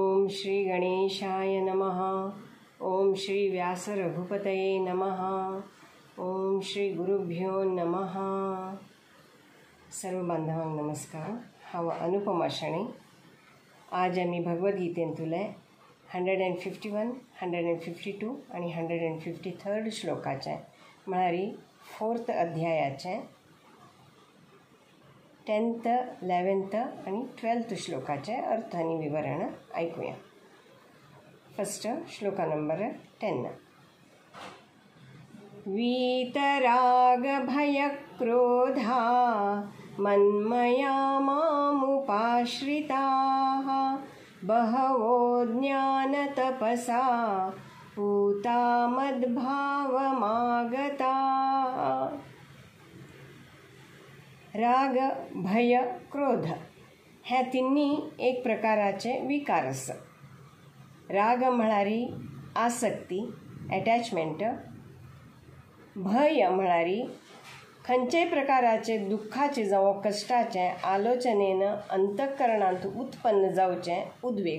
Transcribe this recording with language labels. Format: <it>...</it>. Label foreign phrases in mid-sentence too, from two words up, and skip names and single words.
<sa>श्री गणेशाय नमः. ओम श्री व्यास रघुपतये नमः. ओम श्री गुरुभ्यो नमः.</sa> <kok>सर्व बांधवांक नमस्कार. हांव अनुपमा शणै. आज आमी भगवद्गीतेंतले 151, 152 आणि 153 श्लोकाचे म्हळ्यार 4th अध्यायाचे 10th, 11th आणि 12th श्लोकाचे अर्थ आणि विवरण ऐकूया. फर्स्ट श्लोका नंबर 10.</kok> <sa>वीतराग भय क्रोधा मन्मया मामुपाश्रिताः बहवो ज्ञान तपसा पूता मद्भावमागताः.</sa> <kok>राग, भय, क्रोध ह्या तिन्ही एक प्रकाराचे विकार आसा. राग म्हळ्यारी आसक्ती, अटॅचमेंट. भय म्हळ्यारी खंयच्याय प्रकाराचे दुःखाचे जावं कष्टाचे आलोचनेन अंतःकरणांत उत्पन्न जावचे उद्वेग.</kok>